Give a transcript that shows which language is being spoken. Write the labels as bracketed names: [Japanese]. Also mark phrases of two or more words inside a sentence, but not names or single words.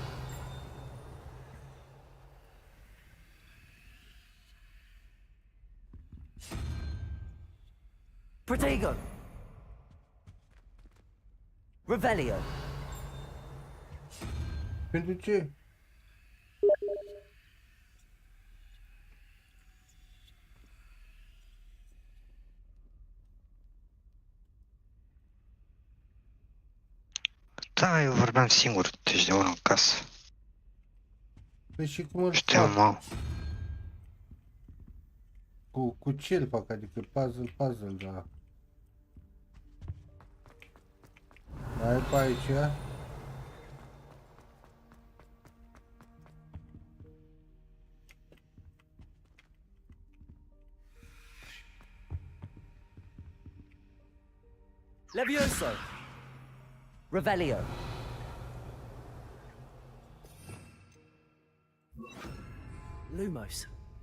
[Romanian] Protego. Revelio. Pentru ce? Da, eu vorbeam singur, deci de unul în casă. Păi și cum îl Știu, mă. Cu ce îl fac? Adică puzzle, da. Mai e pe aici? Levioso. Revelio. Lumos.